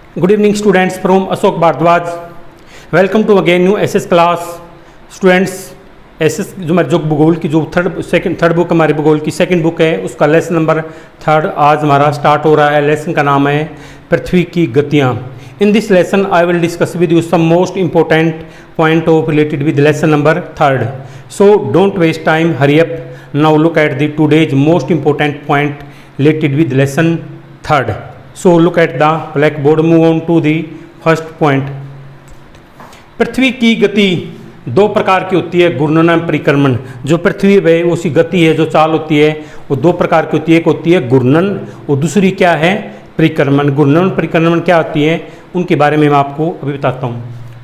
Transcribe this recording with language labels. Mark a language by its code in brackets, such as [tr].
[en] Good evening students from Ashok Bhardwaj. Welcome to again new SS class. [hi] Students SS जो हमारे जो भूगोल की जो थर्ड बुक हमारी भूगोल की सेकंड बुक है उसका लेसन नंबर 3 आज हमारा स्टार्ट हो रहा है। लेसन का नाम है पृथ्वी की गतियाँ। [en] In this lesson I will discuss with you some most important point of related with lesson number 3. So don't waste time, hurry up. Now look at the today's most important point related with lesson 3. So look at the blackboard. Move on to the first point. [hi] पृथ्वी की गति दो प्रकार की होती है, घूर्णन और परिक्रमण। जो पृथ्वी है उसकी गति है, जो चाल होती है वो दो प्रकार की होती है। एक होती है घूर्णन और दूसरी क्या है, परिक्रमण। घूर्णन और परिक्रमण क्या होती है उनके बारे में मैं आपको अभी बताता हूँ।